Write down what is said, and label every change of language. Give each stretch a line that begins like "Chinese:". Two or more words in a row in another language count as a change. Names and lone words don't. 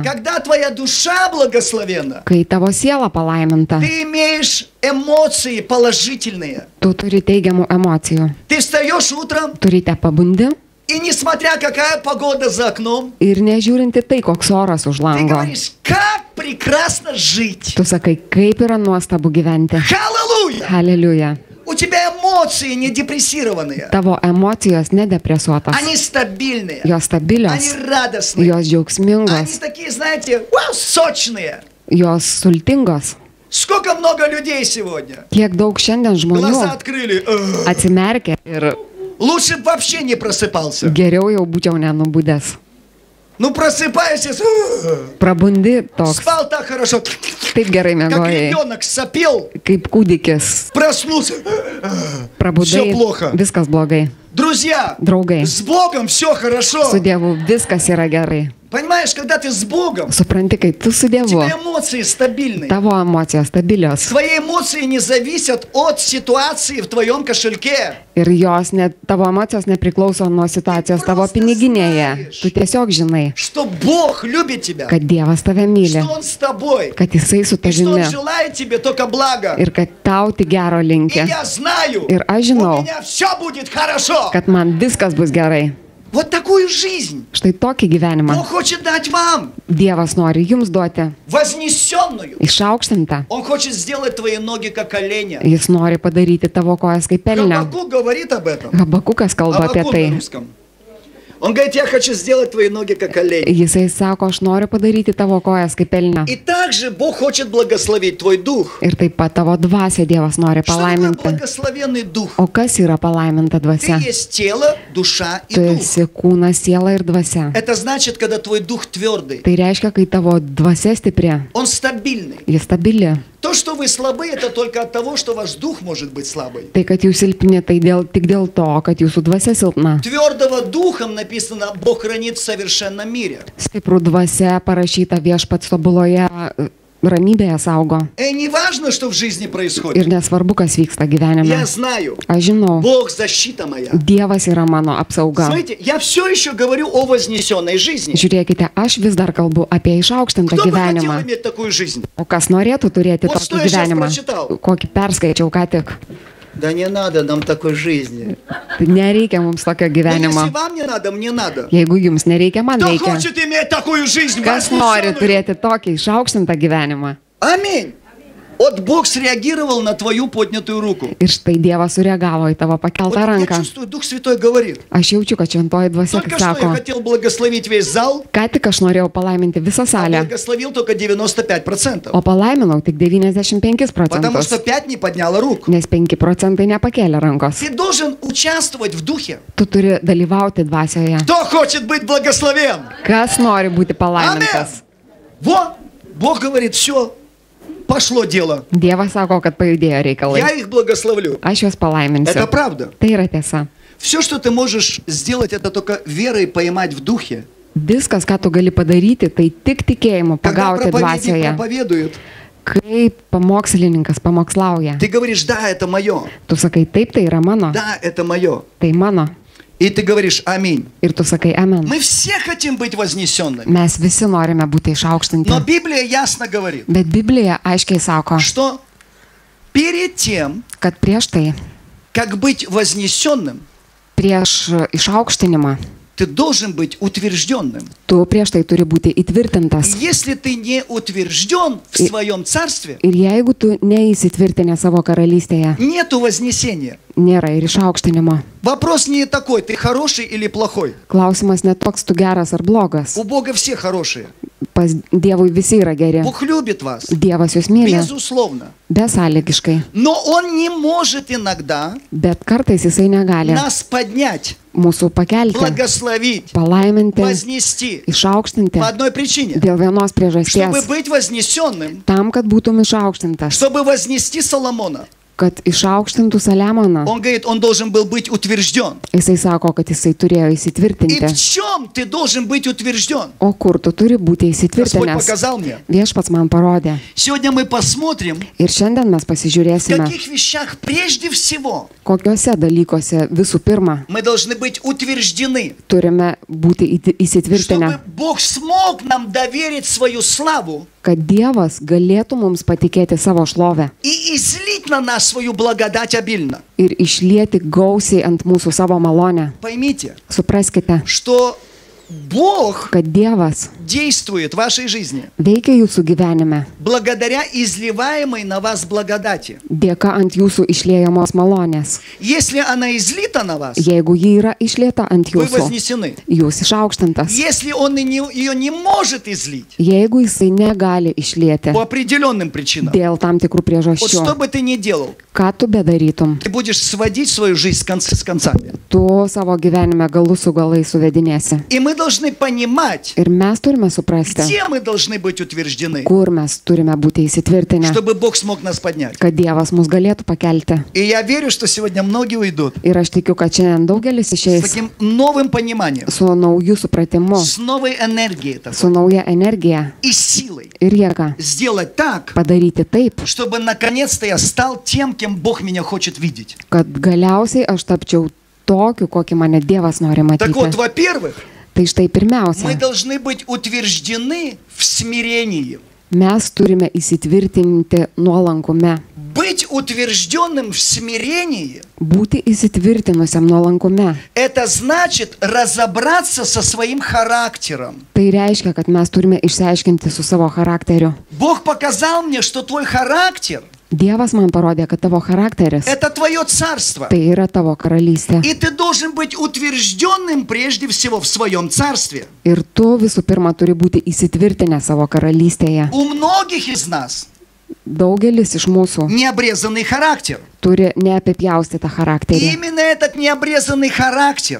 Russian: Когда твоя душа благословенна,
Lithuanian: Kai tavo siela palaiminta,
Russian: ты имеешь эмоции положительные.
Lithuanian: tu turi teigiamų emocijų.
Russian: Ты встаешь утром,
Lithuanian: Turite pabundi
Russian: и несмотря какая погода за окном,
Lithuanian: ir nežiūrinti tai, koks oras už
Russian: ты
Lithuanian: lango.
Russian: говоришь, как прекрасно жить.
Lithuanian: Tu sakai, kaip yra nuostabu gyventi.
Russian: Аллилуйя!
Lithuanian: Aleliuja.
Russian: У тебя эмоции не депрессированные.
Lithuanian: Tavo emocijos nedepresuotos.
Russian: Они стабильные.
Lithuanian: Jos stabilios,
Russian: Они радостные.
Lithuanian: jos
Russian: Они
Lithuanian: džiaugsmingos,
Russian: такие, знаете, вау, сочные.
Lithuanian: jos sultingos.
Russian: Сколько много людей сегодня.
Lithuanian: Kiek daug šiandien
Russian: Глаза
Lithuanian: žmonių
Russian: открыли.
Lithuanian: atsimerkia ir
Russian: Лучше бы вообще не просыпался.
Lithuanian: geriau jau būčiau nenubudęs.
Russian: Ну просыпаешься,
Lithuanian: Prabundi toks,
Russian: спал так хорошо,
Lithuanian: taip gerai
Russian: как
Lithuanian: mėgojai,
Russian: ребенок сопел,
Lithuanian: kaip kūdikis.
Russian: проснулся.
Lithuanian: Prabudai,
Russian: Всё плохо.
Lithuanian: viskas blogai.
Russian: Друзья,
Lithuanian: Draugai,
Russian: с Богом все хорошо.
Lithuanian: su Dievu viskas yra gerai.
Russian: Понимаешь, когда ты с Богом,
Lithuanian: Supranti, kai tu su
Russian: у
Lithuanian: Dievu,
Russian: тебя эмоции стабильные.
Lithuanian: tavo emocijos stabilios
Russian: Твои эмоции не зависят от ситуации в твоем кошельке.
Lithuanian: ir jos net, tavo emocijos nepriklauso nuo situacijos tavo piniginėje. Tu tiesiog žinai,
Russian: Что Бог любит тебя,
Lithuanian: kad Dievas tave myli,
Russian: что Он с тобой,
Lithuanian: kad Jisai su
Russian: и что Он
Lithuanian: tavimi
Russian: желает тебе только блага.
Lithuanian: ir kad tau tik gero
Russian: И
Lithuanian: linki,
Russian: я знаю,
Lithuanian: ir aš
Russian: у
Lithuanian: žinau,
Russian: меня все будет хорошо.
Lithuanian: kad man viskas bus gerai.
Russian: Вот такую жизнь
Lithuanian: Štai tokį gyvenimą
Russian: Бог хочет дать вам,
Lithuanian: Dievas nori jums duoti,
Russian: вознесенную.
Lithuanian: išaukštintą.
Russian: Он хочет сделать твои ноги как оленя.
Lithuanian: Jis nori padaryti tavo kojas kaip pelnę.
Russian: Хабакук говорит об этом.
Lithuanian: Habakukas kalba apie
Russian: Хабакук на
Lithuanian: tai.
Russian: русском. Он говорит, я хочу сделать твои ноги как олень.
Lithuanian: Jisai sako, aš noriu padaryti tavo kojas kaip pelnę.
Russian: И также Бог хочет благословить твой дух.
Lithuanian: Ir taip pat tavo dvasia Dievas nori
Russian: Что такое
Lithuanian: palaiminti.
Russian: благословенный дух?
Lithuanian: O kas yra palaiminta
Russian: Ты
Lithuanian: dvasia?
Russian: есть тело, душа и
Lithuanian: Tu
Russian: дух.
Lithuanian: esi kūnas, siela ir dvasia.
Russian: Это значит, когда твой дух твердый,
Lithuanian: Tai reiškia, kai tavo dvasia stipri,
Russian: он стабильный.
Lithuanian: jis stabili.
Russian: То, что вы слабы, это только от того, что ваш дух может быть слабый.
Lithuanian: Tai, kad jūs silpni, tai tik dėl to, kad jūsų dvasia silpna.
Russian: Твердого духом написано, Бог хранит в совершенном мире.
Lithuanian: Stiprų dvasia parašyta viešpats tobuloje ramybėje saugo.
Russian: И не важно, что в жизни
Lithuanian: Ir
Russian: происходит.
Lithuanian: nesvarbu, kas vyksta gyvenime.
Russian: Я знаю,
Lithuanian: Aš žinau,
Russian: Бог защита моя.
Lithuanian: Dievas yra mano apsauga.
Russian: Смотрите, я все еще говорю о вознесенной жизни.
Lithuanian: Žiūrėkite, aš vis dar kalbu apie išaukštintą
Russian: Кто бы хотел
Lithuanian: gyvenimą.
Russian: иметь такую жизнь?
Lithuanian: O kas norėtų turėti
Russian: Вот
Lithuanian: tokį
Russian: что я сейчас
Lithuanian: gyvenimą,
Russian: прочитал.
Lithuanian: kokį perskaičiau ką tik.
Russian: Да не надо нам такой жизни.
Lithuanian: Tai nereikia mums tokio
Russian: Но если
Lithuanian: gyvenimo.
Russian: вам не надо, мне надо.
Lithuanian: Jeigu jums nereikia, man
Russian: Кто
Lithuanian: reikia.
Russian: хочет иметь такую жизнь?
Lithuanian: Kas nori
Russian: вознесенную?
Lithuanian: turėti tokį išaukštintą gyvenimą?
Russian: Аминь. Вот Бог среагировал на твою поднятую руку.
Lithuanian: Ir štai Dievas sureagavo į tavo
Russian: Вот
Lithuanian: pakeltą
Russian: я
Lithuanian: ranką.
Russian: чувствую, Дух Святой говорит.
Lithuanian: Aš jaučiu, kad šventoji dvasia
Russian: Только что я
Lithuanian: sako,
Russian: хотел благословить весь зал,
Lithuanian: ką tik aš norėjau palaiminti visą
Russian: а
Lithuanian: salę,
Russian: благословил только 95%.
Lithuanian: o palaiminau tik 95
Russian: Потому что
Lithuanian: procentus,
Russian: 5 не подняла рук.
Lithuanian: nes 5 procentai nepakėlė rankos.
Russian: Ты должен участвовать в Духе.
Lithuanian: Tu turi dalyvauti dvasioje.
Russian: Кто хочет быть благословен?
Lithuanian: Kas nori būti
Russian: Аминь.
Lithuanian: palaimintas?
Russian: Вот, Бог говорит, все, пошло дело.
Lithuanian: Dievas sako, kad pajudėjo reikalai.
Russian: Я их благословлю.
Lithuanian: Aš juos
Russian: Это
Lithuanian: palaiminsiu.
Russian: правда.
Lithuanian: Tai yra tiesa.
Russian: Все, что ты можешь сделать, это только верой поймать в Духе.
Lithuanian: Viskas, ką tu gali padaryti, tai tik tikėjimu
Russian: Когда
Lithuanian: pagauti
Russian: проповедник
Lithuanian: dvasioje.
Russian: проповедует,
Lithuanian: Kai pamokslininkas pamokslauja,
Russian: ты говоришь, да, это мое.
Lithuanian: tu sakai, taip, tai yra mano,
Russian: Да, это mое.
Lithuanian: tai mano.
Russian: И ты говоришь, аминь.
Lithuanian: Ir tu sakai, amen.
Russian: Мы все хотим быть вознесенными.
Lithuanian: Mes visi norime būti išaukštinti.
Russian: Но Библия ясно говорит,
Lithuanian: Bet Biblija aiškiai sako,
Russian: что перед тем,
Lithuanian: kad prieš tai,
Russian: как быть вознесенным,
Lithuanian: prieš išaukštinimą,
Russian: ты должен быть утвержденным.
Lithuanian: tu prieš tai turi būti įtvirtintas.
Russian: Если ты не утвержден в своем царстве,
Lithuanian: Ir jeigu tu neįsitvirtinė savo karalystėje,
Russian: нету вознесения.
Lithuanian: nėra ir išaukštinimo.
Russian: Вопрос не такой, ты хороший или плохой.
Lithuanian: Klausimas net toks, tu geras ar blogas.
Russian: У Бога все хорошие.
Lithuanian: Pas Dievui visi yra geri.
Russian: Бог любит вас,
Lithuanian: Dievas jūs myli,
Russian: безусловно.
Lithuanian: besąlygiškai.
Russian: Но Он не может иногда
Lithuanian: Bet kartais jisai negali
Russian: нас поднять,
Lithuanian: mūsų pakelti,
Russian: благословить,
Lithuanian: palaiminti,
Russian: вознести
Lithuanian: išaukštinti
Russian: по одной причине.
Lithuanian: dėl vienos
Russian: Чтобы
Lithuanian: priežasties.
Russian: быть вознесенным,
Lithuanian: Tam, kad būtum išaukštintas,
Russian: чтобы вознести Соломона,
Lithuanian: kad išaukštintų Saliamoną.
Russian: Он говорит, он должен был быть утвержден.
Lithuanian: Jisai sako, kad jisai turėjo
Russian: И
Lithuanian: įsitvirtinti.
Russian: в чем ты должен быть утвержден?
Lithuanian: O kur tu turi būti
Russian: Господь
Lithuanian: įsitvirtinęs?
Russian: показал мне.
Lithuanian: Viešpats man parodė.
Russian: Сегодня мы посмотрим,
Lithuanian: Ir šiandien mes
Russian: в
Lithuanian: pasižiūrėsime,
Russian: каких вещах прежде всего
Lithuanian: kokiuose dalykuose visų pirma
Russian: мы должны быть утверждены,
Lithuanian: turime būti
Russian: чтобы
Lithuanian: įsitvirtinę,
Russian: Бог смог нам доверить свою славу
Lithuanian: kad Dievas galėtų mums patikėti savo šlovę
Russian: и излить на нас свою благодать обильно.
Lithuanian: ir išlieti gausiai ant mūsų savo malonę.
Russian: Поймите,
Lithuanian: Supraskite,
Russian: что Бог
Lithuanian: kad Dievas
Russian: действует в вашей жизни
Lithuanian: veikia jūsų gyvenime
Russian: благодаря изливаемой на вас благодати.
Lithuanian: dėka ant jūsų išliejamos malonės.
Russian: Если она излита на вас,
Lithuanian: Jeigu ji yra išlieta ant
Russian: вы
Lithuanian: jūsų,
Russian: вознесены.
Lithuanian: jūs išaukštintas.
Russian: Если он ее не может излить
Lithuanian: Jeigu jisai negali išlieti
Russian: по определенным причинам,
Lithuanian: dėl tam tikrų
Russian: вот
Lithuanian: priežasčių,
Russian: что бы ты ни делал,
Lithuanian: ką tu bedarytum,
Russian: ты будешь сводить свою жизнь с концами.
Lithuanian: tu savo gyvenime galus su galai suvedinėsi.
Russian: И мы должны понимать,
Lithuanian: Ir mes turime suprasti,
Russian: где мы должны быть утверждены,
Lithuanian: kur mes turime būti įsitvirtinę,
Russian: чтобы Бог смог нас поднять.
Lithuanian: kad Dievas mus galėtų pakelti.
Russian: И я верю, что сегодня многие уйдут
Lithuanian: Ir aš tikiu, kad šiandien daugelis
Russian: с
Lithuanian: išeis
Russian: таким новым пониманием,
Lithuanian: su nauju supratimu,
Russian: с новой энергией такой,
Lithuanian: su nauja energija
Russian: и силой
Lithuanian: ir jėga
Russian: сделать так,
Lithuanian: padaryti taip,
Russian: чтобы наконец-то я стал тем, кем Бог меня хочет видеть.
Lithuanian: kad galiausiai aš tapčiau tokiu, kokį mane Dievas nori
Russian: Так вот,
Lithuanian: matyti.
Russian: во-первых,
Lithuanian: Tai štai
Russian: мы
Lithuanian: pirmiausia,
Russian: должны быть утверждены в смирении.
Lithuanian: mes turime įsitvirtinti nuolankume.
Russian: Быть утвержденным в смирении
Lithuanian: Būti įsitvirtinusiam nuolankume. –
Russian: это значит разобраться со своим характером.
Lithuanian: Tai reiškia, kad mes turime išsiaiškinti su savo charakteriu.
Russian: Бог показал мне, что твой характер
Lithuanian: Dievas man parodė, kad tavo charakteris –
Russian: это твое царство.
Lithuanian: tai yra tavo karalystė.
Russian: И ты должен быть утвержденным прежде всего в своем царстве.
Lithuanian: Ir tu visų pirma turi būti įsitvirtinę savo karalystėje.
Russian: У многих из нас
Lithuanian: Daugelis iš mūsų
Russian: необрезанный характер.
Lithuanian: turi neapipjaustytą
Russian: И
Lithuanian: charakterį.
Russian: именно этот необрезанный характер